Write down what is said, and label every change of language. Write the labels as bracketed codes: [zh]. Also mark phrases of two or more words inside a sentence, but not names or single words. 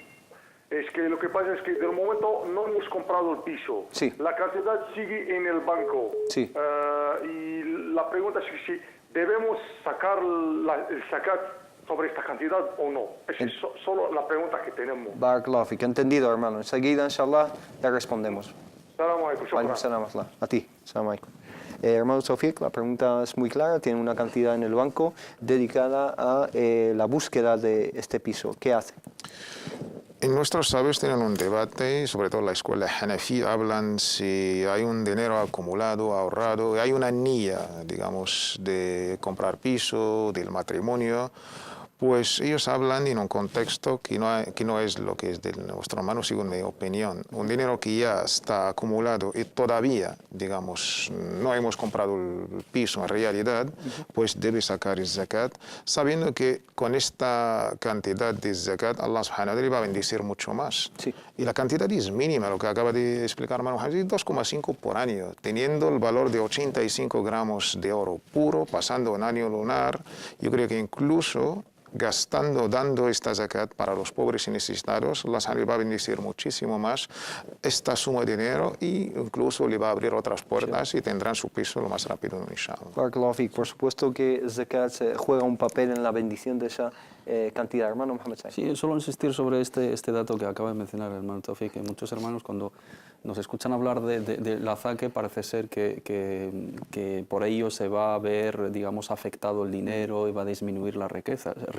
[es] Es que lo que pasa es que de momento no hemos comprado el piso. Sí. La cantidad sigue en el banco. Sí. Y la pregunta es si debemos sacar el zakat sobre esta cantidad o no. Es solo la pregunta que tenemos. [ar] بارك الله فيك. [es] Entendido, hermano. Enseguida, inshallah, le respondemos. [ar] سلام عليكم. سلام عليكم. [es] A ti. [ar] سلام عليكم. [es] Hermano Tawfiq, la pregunta es muy clara. Tiene una cantidad en el banco dedicada a la búsqueda de este piso. ¿Qué hace? En nuestros sabios tienen un debate, sobre todo la escuela Hanafi, hablan si hay un dinero acumulado, ahorrado, hay una niya, digamos, de comprar piso, del matrimonio. Pues ellos hablan en un contexto que no es lo que es de nuestro hermano, según mi opinión. Un dinero que ya está acumulado y todavía, digamos, no hemos comprado el piso en realidad, pues debe sacar el zakat, sabiendo que con esta cantidad de zakat, [ar] الله سبحانه وتعالى [es] va a bendecir mucho más. Sí. Y la cantidad es mínima, lo que acaba de explicar hermano Haji, 2,5 por año, teniendo el valor de 85 gramos de oro puro, pasando un año lunar. Yo creo que incluso dando esta zakat para los pobres y necesitados, Allah va a bendecir muchísimo más esta suma de dinero e incluso le va a abrir otras puertas y tendrán su piso lo más rápido, inshallah. [ar] بارك الله فيك. [es] Por supuesto que zakat juega un papel en la bendición de esa cantidad, hermano Mohamed Said. Sí, solo insistir sobre este dato que acaba de mencionar el hermano Tawfiq, que muchos hermanos cuando nos escuchan hablar de la zakat parece ser que por ello se va a ver, digamos, afectado el dinero y va a disminuir la riqueza.